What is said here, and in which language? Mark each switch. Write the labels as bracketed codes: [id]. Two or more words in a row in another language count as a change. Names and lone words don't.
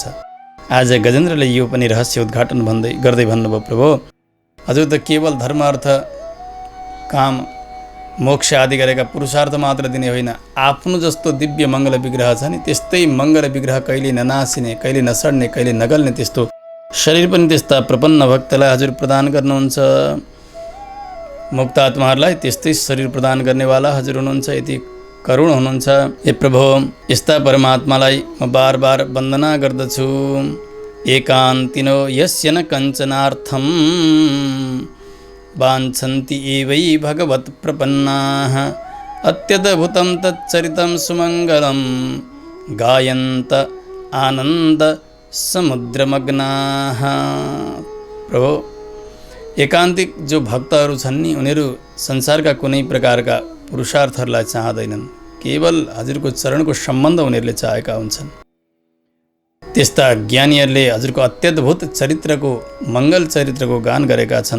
[ne] आज गजेन्द्रले यो पनि रहस्य उद्घाटन गर्दै भन्नुभयो, प्रभु हजुर त केवल धर्म, अर्थ, काम, मोक्ष आदि गरेका पुरुषार्थ मात्र दिने होइन, आफ्नो जस्तो दिव्य मङ्गल विग्रह छ नि, त्यस्तै मङ्गल विग्रह कहिले ननासिने, कहिले नसड्ने, कहिले नगल्ने त्यस्तो शरीर पनि त्यस्ता प्रपन्न भक्तलाई हजुर प्रदान गर्नुहुन्छ। मुक्तात्माहरूलाई त्यस्तै शरीर प्रदान गर्नेवाला हजुर हुनुहुन्छ। यति करुण हुनुहुन्छ। हे प्रभु, यस्ता परमात्मालाई म बार बार वन्दना गर्दछु। [sa] एकान्तिनो यस्य न कञ्चनार्थं वाञ्छन्ति एवै भगवत् प्रपन्नाः अत्यद्भुतं तच्चरितं सुमङ्गलं गायन्त आनन्द समुद्रमग्नाः। [ne] प्रभु, एकान्तिक जो भक्तहरू छन् नि, उनीहरू संसारका कुनै प्रकारका पुरुषार्थहरूलाई चाहँदैनन्, केवल हजुरको चरणको सम्बन्ध उनीहरूले चाहेका हुन्छन्। त्यस्ता ज्ञानीहरूले हजुरको अत्यद्भुत चरित्रको, मङ्गल चरित्रको गान गरेका छन्।